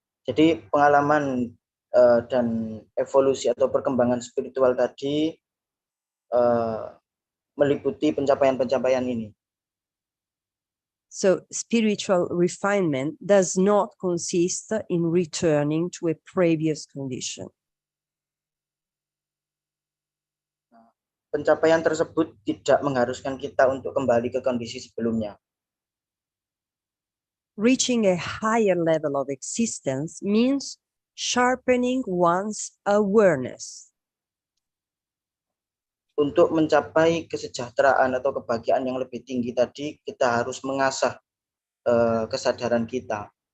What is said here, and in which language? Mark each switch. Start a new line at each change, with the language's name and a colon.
Indonesian: Jadi pengalaman dan evolusi atau perkembangan spiritual tadi meliputi pencapaian-pencapaian ini.
English: So spiritual refinement does not consist in returning to a previous condition.
Indonesian: Pencapaian tersebut tidak mengharuskan kita untuk kembali ke kondisi sebelumnya.
English: Reaching a higher level of existence means sharpening one's awareness.
Indonesian: Untuk mencapai kesejahteraan atau kebahagiaan yang lebih tinggi tadi, kita harus mengasah kesadaran kita.